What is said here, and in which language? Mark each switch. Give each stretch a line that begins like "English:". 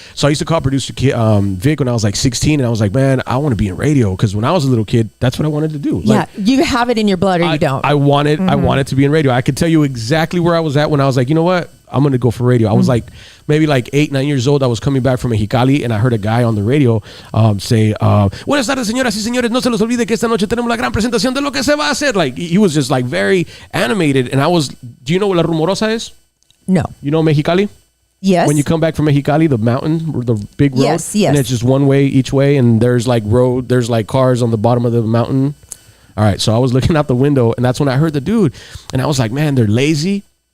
English: So I used to call producer Vic when I was like 16, and I was like, man, I want to be in radio because when I was a little kid, that's what I wanted to do. Like, Yeah, you have it in your blood or you don't. I wanted to be in radio. I could tell you exactly where I was at when I was like, you know what? I'm going to go for radio. I was like maybe like 8, 9 years old. I was coming back from Mexicali and I heard a guy on the radio say,
Spanish: buenas tardes, señoras y señores. No se los olvide que esta noche tenemos la gran presentación de lo que se va a hacer.
English: Like he was just like very animated. And I was, do you know what La Rumorosa is? No. You know Mexicali? Yes. When you come back from Mexicali, the mountain, or the big road. Yes, yes. And it's just one way each way. And there's like cars on the bottom of the mountain. All right. So I was looking out the window and that's when I heard the dude. And I was like, man, they're lazy.